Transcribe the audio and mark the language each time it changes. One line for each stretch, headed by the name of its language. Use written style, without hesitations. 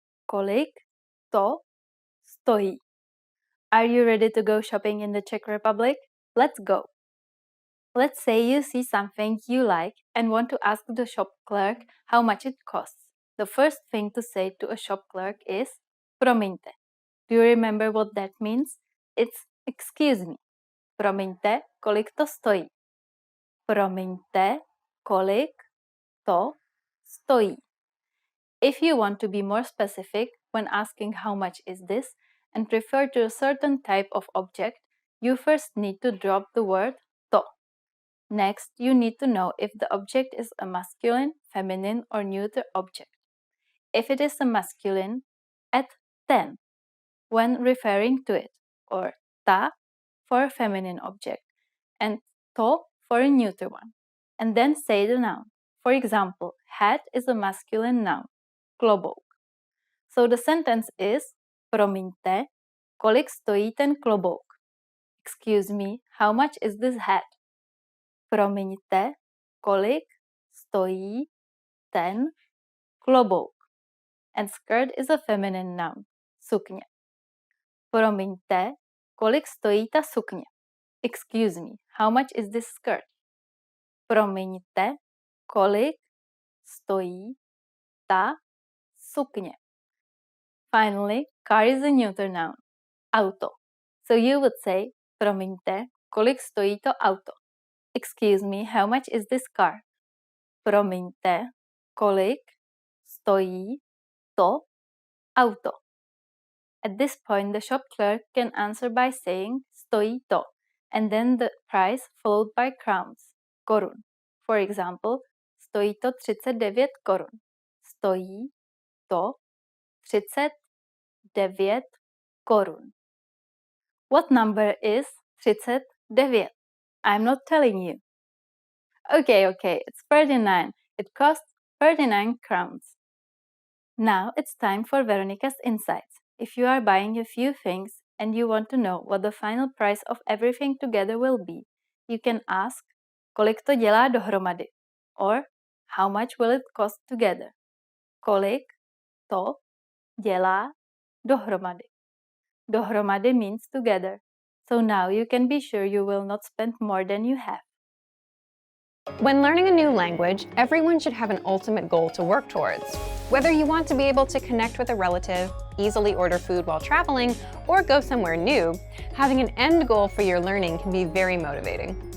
Czech: Kolik to stojí?
English: Are you ready to go shopping in the Czech Republic? Let's go. Let's say you see something you like and want to ask the shop clerk how much it costs. The first thing to say to a shop clerk is promiňte. Do you remember what that means? It's excuse me.
Czech: Promiňte, kolik to stojí. Promiňte, kolik to stojí.
English: If you want to be more specific when asking how much is this and refer to a certain type of object, you first need to drop the word to. Next, you need to know if the object is a masculine, feminine, or neuter object. If it is a masculine, add ten when referring to it, or ta for a feminine object, and to for a neuter one. And then say the noun. For example, hat is a masculine noun, klobouk. So the sentence is,
Czech: promiňte, kolik stojí ten klobouk?
English: Excuse me, how much is this hat?
Czech: Promiňte, kolik stojí ten klobouk?
English: And skirt is a feminine noun, sukně.
Czech: Promiňte, kolik stojí ta sukně?
English: Excuse me, how much is this skirt?
Czech: Promiňte, kolik stojí ta sukně?
English: Finally, car is a neuter noun, auto. So you would say,
Czech: promiňte, kolik stojí to auto?
English: Excuse me, how much is this car?
Czech: Promiňte, kolik stojí to auto?
English: At this point, the shop clerk can answer by saying
Czech: stojí to,
English: and then the price followed by crowns, korun. For example,
Czech: stojí to 39 korun. Stojí to 39 korun.
English: What number is 39? I'm not telling you. Okay, it's 39. It costs 39 crowns. Now it's time for Veronica's insights. If you are buying a few things and you want to know what the final price of everything together will be, you can ask,
Czech: kolik to dělá dohromady?
English: Or, How much will it cost together?
Czech: Kolik, to, dělá, dohromady.
English: Dohromady means together. So now you can be sure you will not spend more than you have. When learning a new language, everyone should have an ultimate goal to work towards. Whether you want to be able to connect with a relative, easily order food while traveling, or go somewhere new, having an end goal for your learning can be very motivating.